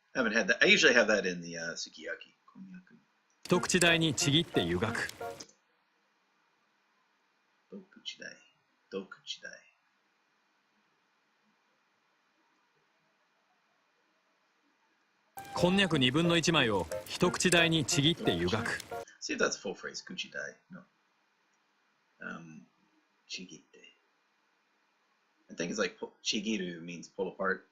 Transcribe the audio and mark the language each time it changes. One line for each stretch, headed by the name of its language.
English: I haven't had that. I usually have that in the sukiyaki.
Japanese: Konyaku. 一口大にちぎって湯がく。 Dokuchidai. Dokuchidai. こんにゃく2分の1枚を一口大にちぎって湯がく。
English: See if that's a full phrase. Kuchidai. No. Chigite. I think it's like chigiru means pull apart.